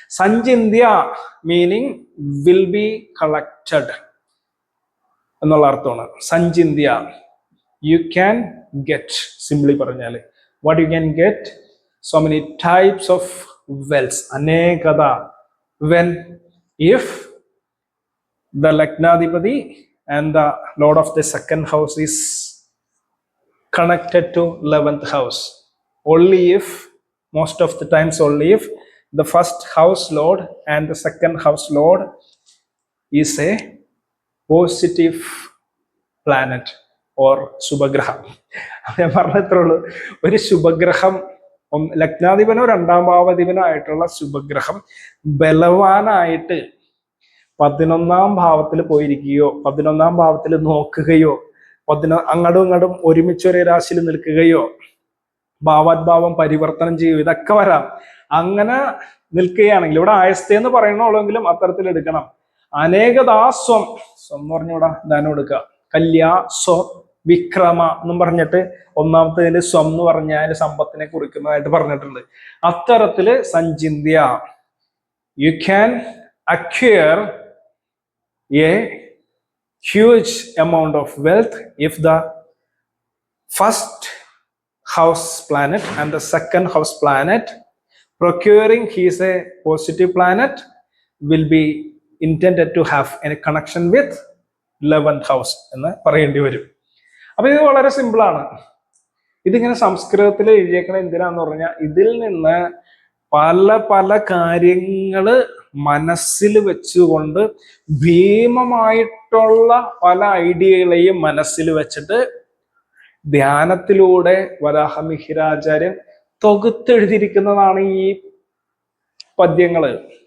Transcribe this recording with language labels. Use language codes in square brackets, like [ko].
[ml] സഞ്ചിന്ത്യ meaning will be collected എന്നുള്ള അർത്ഥമാണ്. [en] സഞ്ചിന്ത്യ you can get, simply പറഞ്ഞാൽ what you can get, so many types of wealth, അനേകത. when if the Lagnadhipati and the Lord of the 2nd house is connected to 11th house, only if, most of the times only if the 1st house Lord and the 2nd house Lord is a positive planet, [ml] or ശുഭഗ്രഹം. ഞാൻ പറഞ്ഞത്രേ ഉള്ളൂ. ഒരു ശുഭഗ്രഹം, ലഗ്നാധിപനോ രണ്ടാം ഭാവാധിപനോ ആയിട്ടുള്ള ശുഭഗ്രഹം ബലവാനായിട്ട് 11ാം ഭാവത്തിൽ പോയിരിക്കുകയോ 11ാം ഭാവത്തിൽ നോക്കുകയോ അങ്ങടും ഇങ്ങടും ഒരുമിച്ച് ഒരേ രാശിയിൽ നിൽക്കുകയോ ഭാവാത്ഭാവം പരിവർത്തനം ചെയ്യുക, ഇതൊക്കെ വരാം. അങ്ങനെ നിൽക്കുകയാണെങ്കിൽ ഇവിടെ ആയസ്തേന്ന് പറയണുള്ളെങ്കിലും അത്തരത്തിൽ എടുക്കണം. അനേകദാസ്വം എന്ന് പറഞ്ഞൂടാ, ദാനം എടുക്കുക. കല്യാ സ്വ വിക്രമ എന്നും പറഞ്ഞിട്ട് ഒന്നാമത്തേതിൽ സ്വം എന്ന് പറഞ്ഞാൽ സമ്പത്തിനെ കുറിക്കുന്നതായിട്ട് പറഞ്ഞിട്ടുണ്ട്. [en] അത്തരത്തില് സഞ്ചിന്യ you can acquire a huge amount of wealth if the first house planet and the second house planet procuring he is a positive planet will be intended to have a connection with 11th house [ml] എന്ന് പറയേണ്ടി വരും. അപ്പൊ ഇത് വളരെ simple ആണ്. ഇതിങ്ങനെ സംസ്കൃതത്തിൽ എഴുതിയേക്കണ എന്തിനാന്ന് പറഞ്ഞാൽ ഇതിൽ നിന്ന് പല പല കാര്യങ്ങള് മനസ്സിൽ വെച്ചുകൊണ്ട് ഭീമമായിട്ടുള്ള പല ഐഡിയകളെയും മനസ്സിൽ വെച്ചിട്ട് ധ്യാനത്തിലൂടെ വരാഹമിഹിരാചാര്യൻ തൊകുത്തെഴുതിയിരിക്കുന്നതാണ് ഈ പദ്യങ്ങള്.